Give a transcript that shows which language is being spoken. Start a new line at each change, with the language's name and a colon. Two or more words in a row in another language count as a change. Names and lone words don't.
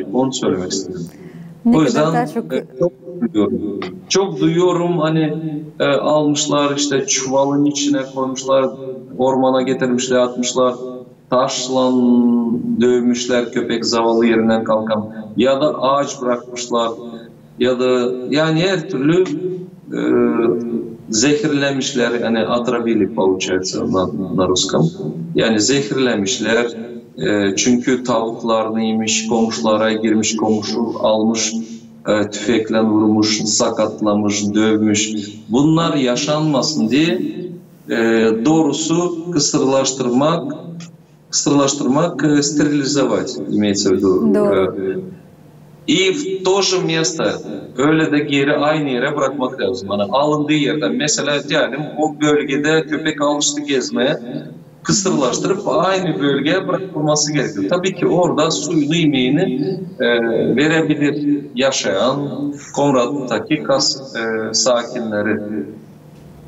Gagauz: Onu söylemek istedim. O yüzden çok duyuyorum hani almışlar, işte çuvalın içine koymuşlar, ormana getirmişler, atmışlar, taşla dövmüşler köpek zavallı yerinden kalkan, ya da ağaç bırakmışlar, ya da yani her türlü zehirlemişler, yani
Russian: отравили, получается на русском.
Gagauz: Yani zehirlemişler. Çünkü tavuklarını yemiş, komşulara girmiş, komşu almış, tüfekle vurmuş, sakatlamış, dövmüş. Bunlar yaşanmasın diye doğrusu kısırlaştırmak,
Russian: стерилизовать, имеется в виду. И в то же место
Gagauz: öyle de geri aynı yere bırakmak lazım. Yani alındığı yerden, mesela diyelim o bölgede köpek almıştı gezmeye, kısırlaştırıp aynı bölgeye bırakılması gerekiyor. Tabii ki orada suyunu, yemeğini verebilir yaşayan Komrat'taki sakinleri.